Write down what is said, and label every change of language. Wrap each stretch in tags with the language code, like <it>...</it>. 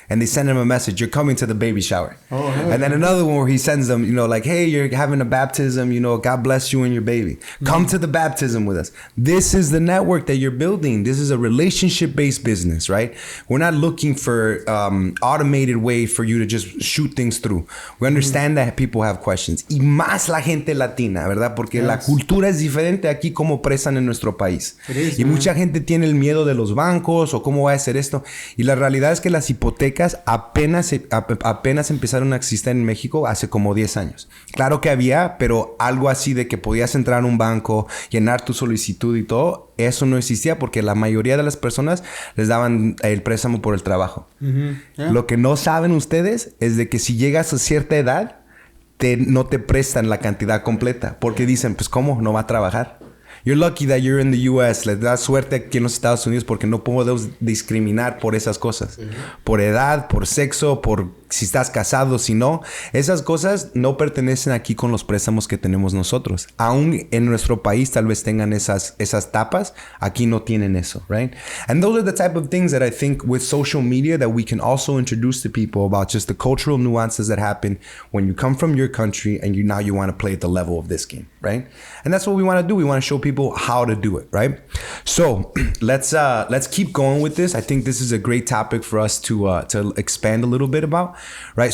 <en>And they send him a message, you're coming to the baby shower. Oh, yeah. And then another one where he sends them, like, hey, you're having a baptism, God bless you and your baby. Come to the baptism with us. This is the network that you're building. This is a relationship-based business, right? We're not looking for automated way for you to just shoot things through. We understand that people have questions.</en> <es>Y más la gente latina, ¿verdad? Porque la cultura es diferente aquí como presan en nuestro país. Y mucha gente tiene el miedo de los bancos o cómo va a ser esto. Y la realidad es que las hipotecas apenas empezaron a existir en México hace como 10 años. Claro que había, pero algo así de que podías entrar a un banco, llenar tu solicitud y todo, eso no existía porque la mayoría de las personas les daban el préstamo por el trabajo. Lo que no saben ustedes es de que si llegas a cierta edad, no te prestan la cantidad completa porque dicen, pues ¿cómo? No va a trabajar.</es> <en>You're lucky that you're in the US.</en> <es>Les da suerte aquí en los Estados Unidos porque no podemos discriminar por esas cosas. Por edad, por sexo, por si estás casado, si no. Esas cosas no pertenecen aquí con los préstamos que tenemos nosotros. Aún en nuestro país tal vez tengan esas tapas. Aquí no tienen eso, right?</es> <en>And those are the type of things that I think with social media that we can also introduce to people about just the cultural nuances that happen when you come from your country and now you want to play at the level of this game, right? right? And that's what we want to do. We want to show people how to do it, right? So let's keep going with this. I think this is a great topic for us to expand a little bit about, right?</en>